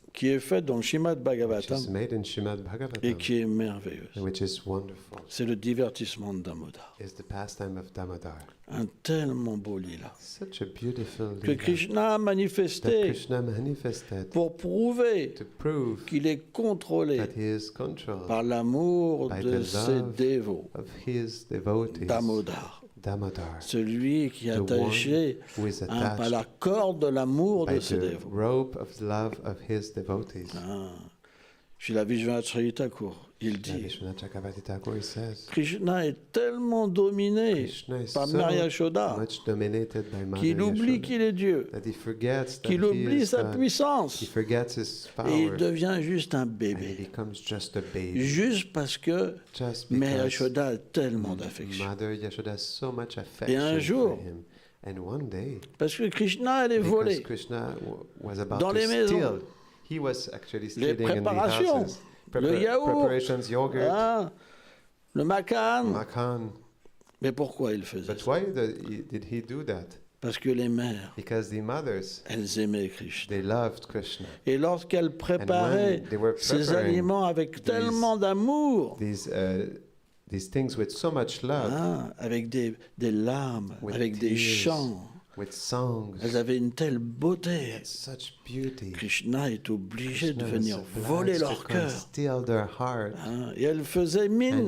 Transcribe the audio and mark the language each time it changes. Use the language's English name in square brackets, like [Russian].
[French] qui est faite dans le Srimad [English] which [French] Bhagavatam [English] is made in Srimad [French] et [English] Bhagavatam, [French] qui est merveilleuse. [English] which is wonderful, [French] C'est le divertissement de Damodar. [English] is the pastime of Damodar. [French] Un tellement beau lila [English] Such a beautiful [French] que [English] lila [French] Krishna a [English] that [French] manifesté [English] Krishna manifested [French] pour prouver [English] to prove [French] qu'il est contrôlé [English] that he is controlled [French] par l'amour [English] by [French] de [English] the [French] ses [English] love [French] dévots. [English] of his devotees, [French] Damodar, [English] Damodar, [French] celui qui est [English] the [French] attaché [English] who is [French] à [English] attached [French] la corde de l'amour [English] by [French] de ses [English] the [French] dévots. [English] rope of love of his devotees. [French] Chez la Vishwanath Thakur, il [English] Now, [French] dit [English] Vishwanath Chakravarti Thakur says, [French] Krishna est tellement dominé [English] Krishna is [French] par [English] so [French] Mère Yashoda [English] much dominated by Mother [French] qu'il oublie [English] Yashoda [French] qu'il est Dieu, [English] that he forgets that [French] qu'il [English] he [French] oublie [English] is [French] sa [English] God. He [French] puissance [English] forgets his [French] et [English] power [French] il devient juste un [English] and he [French] bébé. [English] becomes just a baby. [French] Juste parce que [English] Just [French] Mère [English] because [French] Yashoda a tellement d'affection. [English] Mother Yashoda has so much [French] Et [English] affection [French] un jour, [English] for him. And one day, [French] parce que Krishna allait [English] because [French] voler [English] Krishna was about [French] dans [English] to [French] les maisons, [English] steal, he was actually [French] les [English] stealing in the [French] préparations, [English] houses. [French] le yaourt, [English] Preparations, yogurt, [French] hein, le macan. [English] makan. [French] Mais pourquoi il faisait [English] But [French] ça? [English] why did he do that? [French] Parce que les mères, [English] Because the mothers, [French] elles aimaient Krishna. [English] they loved Krishna. [French] Et lorsqu'elles préparaient [English] they were [French] ces [English] preparing [French] aliments avec tellement d'amour, [English] These things with so much love, [French] hein, avec des larmes, [English] with [French] avec des [English] tears, [French] chants, [English] with songs, [French] elles avaient une telle beauté. [English] such beauty. [French] Krishna est obligé de [English] Krishna [French] venir [English] was [French] voler [English] obliged [French] leur [English] to come [French] cœur. [English] steal their heart. [French] Hein, et elle faisait mine